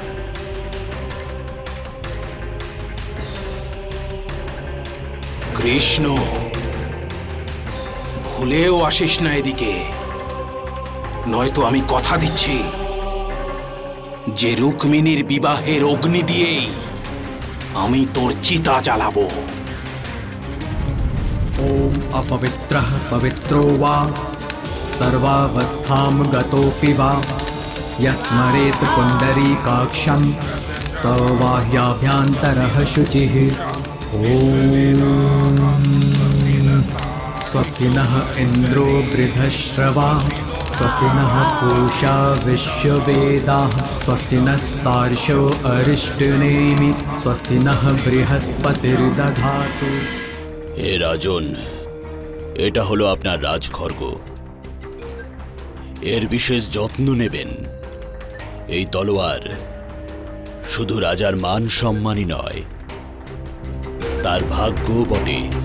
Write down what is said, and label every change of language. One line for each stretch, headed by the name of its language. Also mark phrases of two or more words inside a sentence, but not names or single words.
Bangla: কৃষ্ণ, ভুলেও আসিস না এদিকে, নয়তো আমি কথা দিচ্ছি যে রুক্মিণীর বিবাহের অগ্নি দিয়েই আমি তোর চিতা জ্বালাবো।
Sanskrit: ओम अपवित्रः पवित्रो वा सर्वावस्थां गतोऽपि वा यस्मरेत् पुण्डरीकाक्षं स बाह्याभ्यन्तरः शुचिः। ॐ स्वस्ति नः इन्द्रो वृद्धश्रवा स्वस्ति नः पूषा विश्ववेदाः स्वस्ति नस्तार्क्ष्यो अरिष्टनेमि स्वस्ति नः बृहस्पतिर्दधातु।
Bangla: হে রাজন, এটা হলো আপনার রাজখড়গ। এর বিশেষ যত্ন নেবেন। এই তলোয়ার শুধু রাজার মান সম্মানই নয়, তার ভাগ্যও বটে।